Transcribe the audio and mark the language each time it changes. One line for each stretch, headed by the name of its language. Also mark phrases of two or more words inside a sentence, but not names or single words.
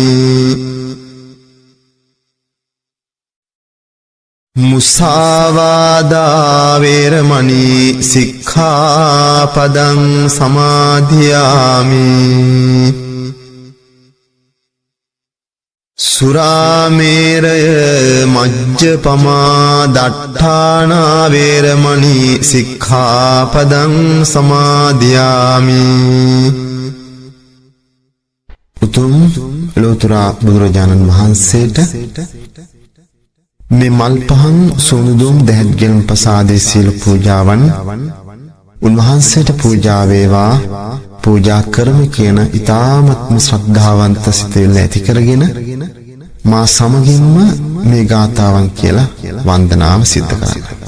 Pali: මුසාවාදා වේරමණී සික්ඛාපදං සමාදියාමි සුරාමේරය මජ්ජපමා දට්ඨානා වේරමණී සික්ඛාපදං සමාදියාමි
Sinhala: උතුම් ලෝතර බුදුරජාණන් වහන්සේට මේ මල් පහන් සෝනුදුම් දැහැත්ගෙන් ප්‍රසාදේ සීල පූජාවන් උන්වහන්සේට පූජා වේවා පූජා කරමු කියන ඊ타ත්ම ශ්‍රද්ධාවන්ත සිතෙල්ල ඇති කරගෙන මා සමගින්ම මේ ගාථාවන් කියලා වන්දනාව සිද්ධ කරන්න.